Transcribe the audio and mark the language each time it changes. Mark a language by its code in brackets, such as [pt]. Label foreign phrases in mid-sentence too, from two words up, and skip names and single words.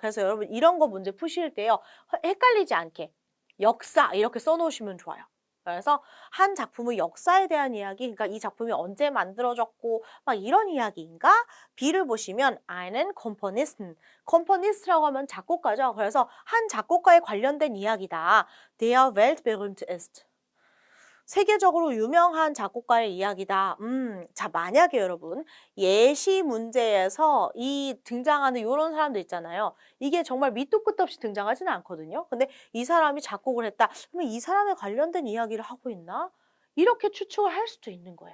[ko] 그래서 여러분 이런 거 문제 푸실 때요. 헷갈리지 않게 역사 이렇게 써놓으시면 좋아요. 그래서 한 작품의 역사에 대한 이야기, 그러니까 이 작품이 언제 만들어졌고 막 이런 이야기인가? B를 보시면 [de] einen Komponisten. [ko] 컴포니스트라고 하면 작곡가죠. 그래서 한 작곡가에 관련된 이야기다. [de] Der weltberühmt ist. [ko] 세계적으로 유명한 작곡가의 이야기다. 자, 만약에 여러분 예시 문제에서 이 등장하는 이런 사람들 있잖아요. 이게 정말 밑도 끝도 없이 등장하지는 않거든요. 근데 이 사람이 작곡을 했다. 그러면 이 사람에 관련된 이야기를 하고 있나? 이렇게 추측을 할 수도 있는 거예요.